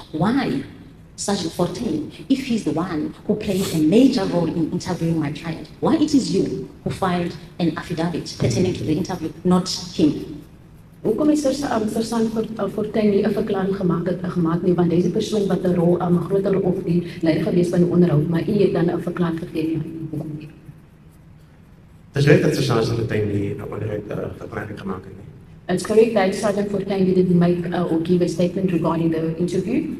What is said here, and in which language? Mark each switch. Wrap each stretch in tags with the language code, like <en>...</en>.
<en>Why Sergeant Fortuin, if he's the one who played a major role in interviewing my client, why it is you who filed an affidavit pertaining to the interview, not him?</en> <af>Hoekom is Sergeant Fortuin nie 'n verklaring gemaak nie, want deze persoon wat 'n rol, 'n groter of die leier gewees van die onderhoud, maar u het dan 'n verklaring gegee. Dit is reg dat Sergeant Fortuin nie 'n verklaring gemaak het nie.</af> <en>It's correct that Sergeant Fortuin didn't make or give a statement regarding the interview.</en>